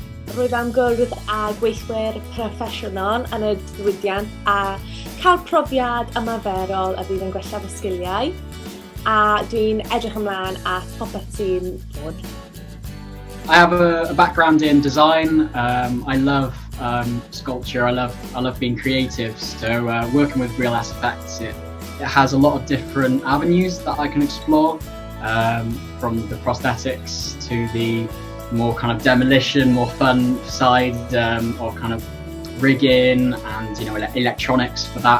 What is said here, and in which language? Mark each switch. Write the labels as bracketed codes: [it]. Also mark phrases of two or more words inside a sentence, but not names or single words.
[cy] Rwyf am gwrdd â gweithwyr proffesiynol yn y diwydiant a cael profiad ymarferol a bydd yn gwella fy sgiliau. A dwi'n edrych ymlaen at popeth sy'n dod. [en] I have a background in design. I love sculpture. I love being creative. So working with real effects, it has a lot of different avenues that I can explore, from the prosthetics to the more kind of demolition, more fun side, or kind of rigging and electronics for that.